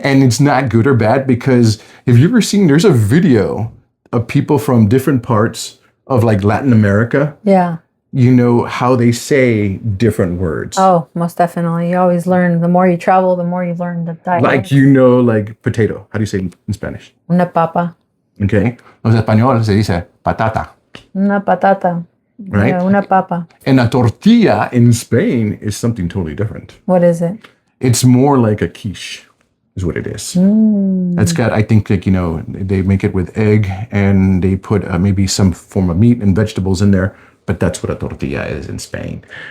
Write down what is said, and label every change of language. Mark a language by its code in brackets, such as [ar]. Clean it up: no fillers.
[en] And it's not good or bad because if you've ever seen, there's a video of people from different parts of like Latin America. Yeah. You know how they say different words. Oh, most definitely. You always learn. The more you travel, the more you learn the dialect. Like, you know, like potato. How do you say it in Spanish? [es] Una papa. [en] Okay. [es] Los españoles se dice patata. Una patata. [en] Right? Yeah, [es] una papa. [en] And a tortilla in Spain is something totally different. What is it? It's more like a quiche, is what it is. It's got, I think, like, you know, they make it with egg and they put maybe some form of meat and vegetables in there, but that's what a tortilla is in Spain.